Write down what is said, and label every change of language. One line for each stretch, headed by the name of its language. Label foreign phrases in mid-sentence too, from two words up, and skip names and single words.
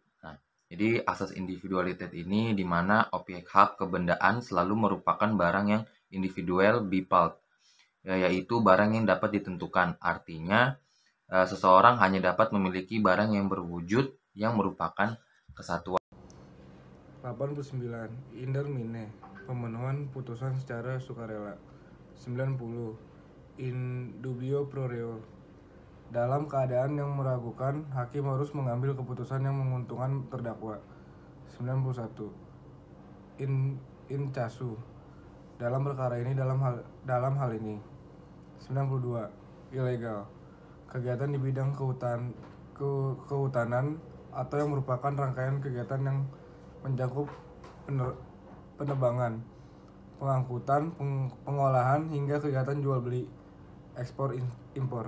Indonesian: Nah, jadi asas individualitet ini di mana objek hak kebendaan selalu merupakan barang yang
Dutch: individual bipalt,
Indonesian: yaitu barang yang dapat ditentukan. Artinya seseorang hanya dapat memiliki barang yang berwujud yang merupakan kesatuan. 89.
Latin: In termine,
Indonesian: pemenuhan putusan secara sukarela. 90.
Latin: In dubio pro reo,
Indonesian: dalam keadaan yang meragukan, hakim harus mengambil keputusan yang menguntungkan terdakwa. 91.
Latin: In casu,
Indonesian: dalam perkara ini, dalam hal ini. 92. Ilegal, kegiatan di bidang kehutanan atau yang merupakan rangkaian kegiatan yang mencakup penebangan, pengangkutan, pengolahan, hingga kegiatan jual beli, ekspor impor.